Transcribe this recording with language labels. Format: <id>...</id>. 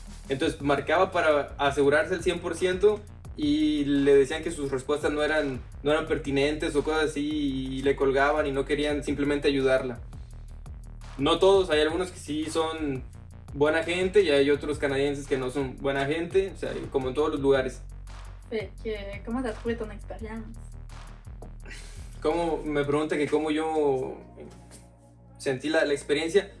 <es>Entonces marcaba para asegurarse el 100% y le decían que sus respuestas no eran pertinentes o cosas así y le colgaban y no querían simplemente ayudarla. No todos, hay algunos que sí son buena gente y hay otros canadienses que no son buena gente, o sea, como en todos los lugares.</es> <fr>Fait que, comment t'as trouvé ton expérience?</fr> <es>Como me pregunta que cómo yo sentí la experiencia.</es>